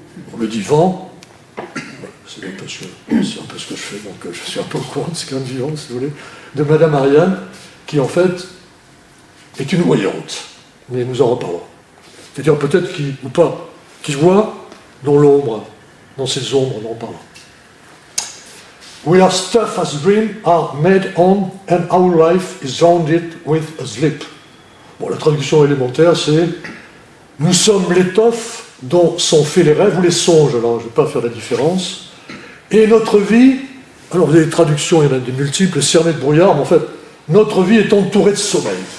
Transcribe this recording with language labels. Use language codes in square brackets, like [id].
[fr] Bon, le divan, c'est un peu ce que je fais, donc je suis un peu au courant de ce qu'est un divan, si vous voulez, de Madame Ariane, qui en fait est une voyante, mais nous en reparlerons. C'est-à-dire peut-être ou pas, qui voit dans l'ombre, dans ces ombres, nous en reparlerons. [en] We are stuff as dreams are made on, and our life is rounded with a slip. [fr] Bon, la traduction élémentaire, c'est nous sommes l'étoffe dont sont faits les rêves ou les songes, alors je ne vais pas faire la différence, et notre vie, alors vous avez des traductions, il y en a des multiples, cernées de brouillard, mais en fait, notre vie est entourée de sommeil.